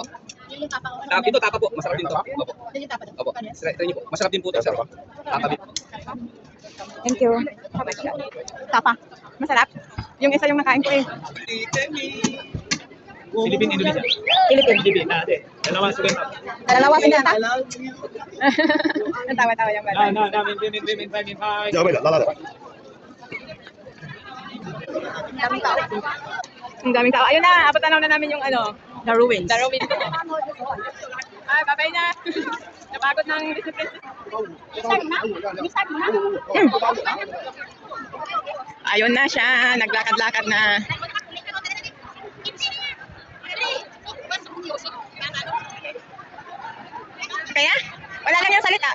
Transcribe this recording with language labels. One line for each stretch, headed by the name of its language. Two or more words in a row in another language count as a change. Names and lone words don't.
Filipino: Dito tapa po, masarap din to. Opo. Opo. Try niyo po. Masarap din po to, sir. Tapa din.
English: Thank you.
Filipino: Tapa. Masarap. Yung isa yung nakain ko eh. Philippine, Indonesia. Philippine. Philippine, ate. Dalawa, subenta. Dalawa sila ta? Tawa-tawa yung bata. Min.
Spanish: Ya, venga, dale.
Filipino: Daming tao. Ang daming tao. Ayun na, apat na namin yung ano,
English: The ruins. the
Filipino: Robin. Ay, babay na. Napagod ng Disney Princess. Ayun na siya, naglakad-lakad na. Kaya, wala lang yung salita.